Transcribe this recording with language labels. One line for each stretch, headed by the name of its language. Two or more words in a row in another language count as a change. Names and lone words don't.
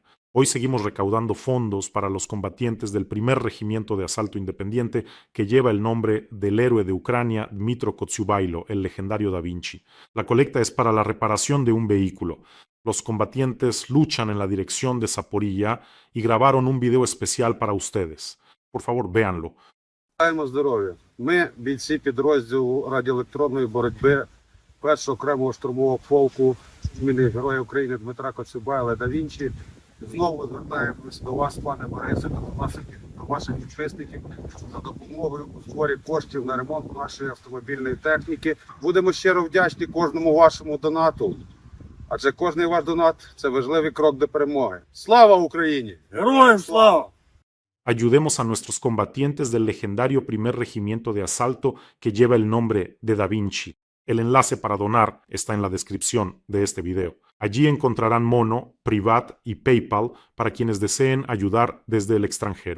Spanish: Hoy seguimos recaudando fondos para los combatientes del primer regimiento de asalto independiente que lleva el nombre del héroe de Ucrania, Dmytro Kotsiubailo, el legendario Da Vinci. La colecta es para la reparación de un vehículo. Los combatientes luchan en la dirección de Zaporilla y grabaron un video especial para ustedes. Por favor, véanlo.
Ukrainian: Бажаємо здоров'я. Ми, бійці підрозділу радіоелектронної боротьби першого окремого штурмового полку імені Героя України Дмитра Коцюбайла Да Вінчі, знову звертаємось до вас, пане Борисе, до ваших підписників за допомогою у зборі коштів на ремонт нашої автомобільної техніки. Будемо щиро вдячні кожному вашому донату, адже кожний ваш донат – це важливий крок до перемоги. Слава Україні! Героям слава!
Spanish: Ayudemos a nuestros combatientes del legendario primer regimiento de asalto que lleva el nombre de Da Vinci. El enlace para donar está en la descripción de este video. Allí encontrarán Mono, Privat y PayPal para quienes deseen ayudar desde el extranjero.